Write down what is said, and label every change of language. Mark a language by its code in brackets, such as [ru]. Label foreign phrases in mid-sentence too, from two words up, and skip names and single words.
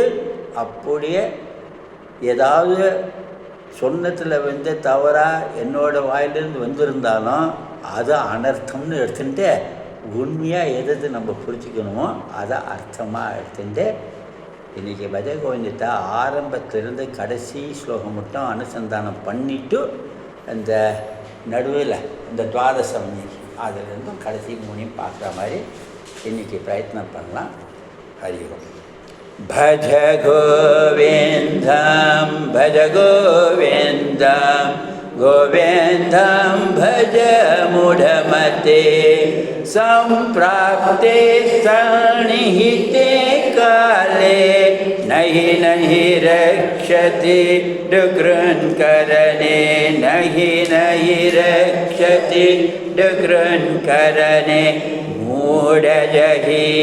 [ta] அப்படியே ஏதாவது சொன்னத்தில் தவறாக என்னோடய வாயிலிருந்து வந்திருந்தாலும் அது அனர்த்தம்னு எடுத்துட்டு உண்மையாக எது நம்ம புரிஞ்சுக்கணுமோ அதை அர்த்தமாக எடுத்துட்டு இன்றைக்கி பஜ கோவிந்தத்தை ஆரம்பத்திலிருந்து கடைசி ஸ்லோகம் மட்டும் அனுசந்தானம் பண்ணிவிட்டு அந்த நடுவில் இந்த துவாதசம் அதிலிருந்தும் கடைசி மூணையும் பார்க்குற மாதிரி இன்றைக்கி பிரயத்னம் பண்ணலாம். [sa] हरि ओम्. भज गोविन्दं भज गोविन्दं गोविन्दं भज मूढमते सम्प्राप्ते सन्निहिते काले नहि रक्षति दुकृन्करणे नहि रक्षति दुकृन्करणे मूढजहि